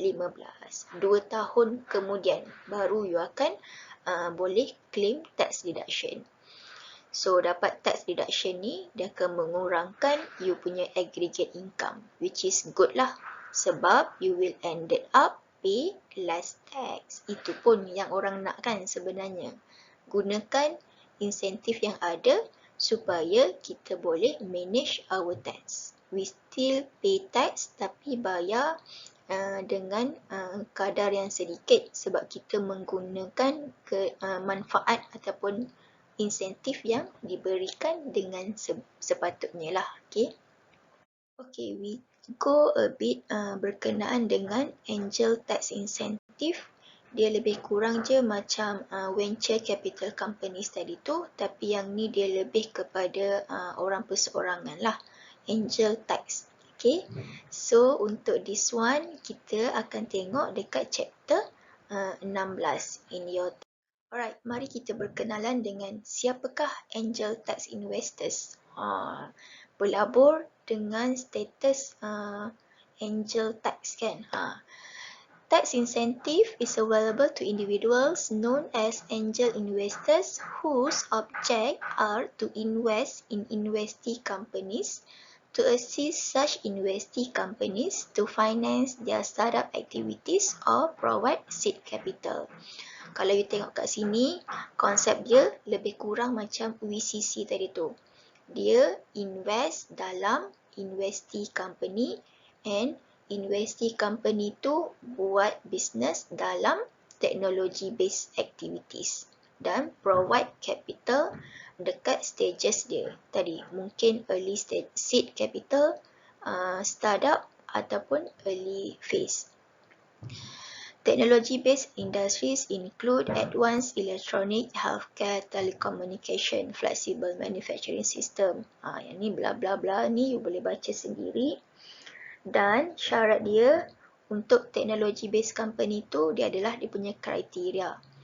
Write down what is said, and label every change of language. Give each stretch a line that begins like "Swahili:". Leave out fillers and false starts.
Malay: 2 tahun kemudian, baru you akan boleh claim tax deduction. So, dapat tax deduction ni, dia akan mengurangkan you punya aggregate income,
English: which is good
Malay: lah. Sebab
English: you will ended up pay less tax.
Malay: Itu pun yang orang nak kan sebenarnya. Gunakan insentif yang ada supaya kita boleh manage our tax.
English: We still pay tax
Malay: tapi bayar dengan kadar yang sedikit sebab kita menggunakan manfaat ataupun insentif yang diberikan dengan sepatutnya lah.
English: Okay, we go a bit
Malay: berkenaan dengan
English: angel tax incentive.
Malay: Dia lebih kurang je macam venture capital companies tadi tu, tapi yang ni dia lebih kepada orang perseorangan lah. Angel tax.
English: Okay, so untuk this one
Malay: kita akan tengok dekat
English: chapter 16 in your.
Malay: Alright, mari kita berkenalan dengan siapakah angel tax investors. Berlabur dengan status angel tax kan.
English: Tax incentive is available to individuals known as angel investors whose object are to invest in investee companies, to assist such investee companies to finance their startup activities or provide seed capital.
Malay: Kalau you tengok kat sini, konsep dia lebih kurang macam VCC tadi tu. Dia invest dalam investee company and investee company tu buat business dalam technology based activities dan provide capital dekat stages dia tadi, mungkin early stage seed capital, startup ataupun early phase.
English: Technology-based industries include advanced electronic, healthcare, telecommunication, flexible manufacturing system.
Malay: Yang ni bla bla bla ni you boleh baca sendiri. Dan syarat dia untuk technology-based company tu dia adalah dia punya kriteria.